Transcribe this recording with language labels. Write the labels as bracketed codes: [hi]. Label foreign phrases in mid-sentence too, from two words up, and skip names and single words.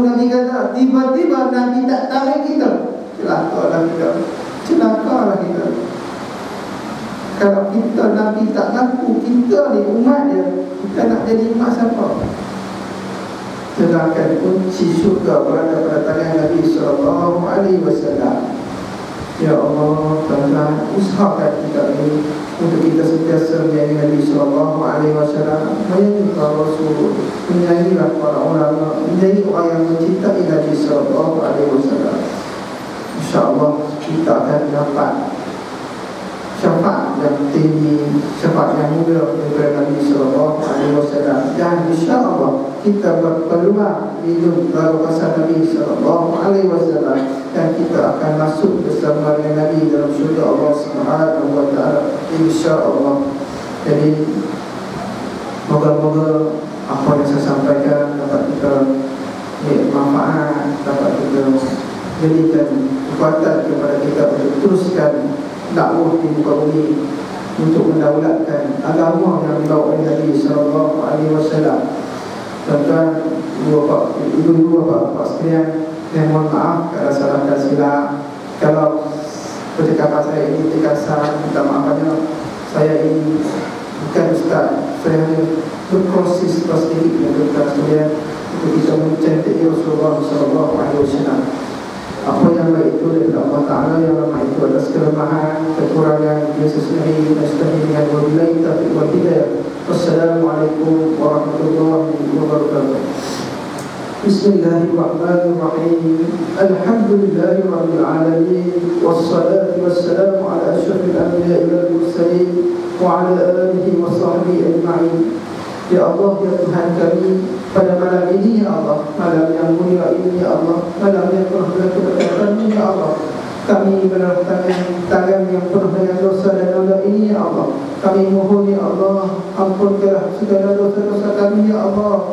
[ms] Nabi kata, tiba-tiba Nabi tak tarik kita, celakalah kita. Celakalah kita. Kalau kita Nabi tak ngaku kita ni umat dia, kita nak jadi umat siapa? Sedangkan kunci syurga berada pada tangan Nabi [ar] صلى الله عليه وسلم. يا الله, [ms] tuan-tuan, usahakan kita ini untuk kita sentiasa menyayangi Nabi [ar] صلى الله عليه وسلم, [ms] menyayangi para rasul, menyayangi para ulama, menyayangi orang yang mencintai Nabi [ar] صلى الله عليه وسلم. [ms] Insya-Allah kita akan dapat syafaat yang tinggi, syafaat yang mulia daripada Nabi [ar] صلى الله عليه وسلم, [ms] dan insya-Allah kita berpeluang hidup dalam pasal Nabi [ar] صلى الله عليه وسلم, [ms] dan kita akan masuk bersama dengan Nabi dalam syurga [ar] الله سبحانه وتعالى, [ms] insya-Allah. Jadi moga-moga apa yang saya sampaikan dapat kita manfaat, dapat kita jadikan kekuatan kepada kita untuk teruskan dakwah di muka bumi, untuk mendaulatkan agama yang dibawa oleh Nabi [ar] صلى الله عليه وسلم. [ms] Tuan-tuan, ibu-ibu, bapak-bapak sekalian, saya mohon maaf kalau salah dan silap. Kalau percakapan saya ini terkasar, minta maafnya. Saya ini bukan ustaz, saya hanya berproses sedikit dengan tuan sekalian untuk bisa mencintai Rasulullah [ar] صلى الله عليه وسلم. [ms] Apa yang baik itu daripada [ar] الله تعالى, [ms] yang lemah itu atas kelemahan, kekurangan dia sendiri, dan sendiri dengan [ar] وبالله التوفيق والهداية. والسلام عليكم ورحمة الله وبركاته. بسم الله الرحمن الرحيم. الحمد لله رب العالمين، والصلاة والسلام على أشرف الأنبياء والمرسلين وعلى آله وصحبه أجمعين. يا الله, [ms] ya Tuhan kami, pada malam ini [ar] يا الله, [ms] malam yang mulia ini [ar] يا الله, [ms] malam yang penuh dengan keberkatan [ar] يا الله, [ms] kami menerangkan tangan yang penuh dengan dosa dan noda ini ya Allah. Kami mohon [ar] يا الله, [ms] ampunkanlah segala dosa-dosa kami [ar] يا الله.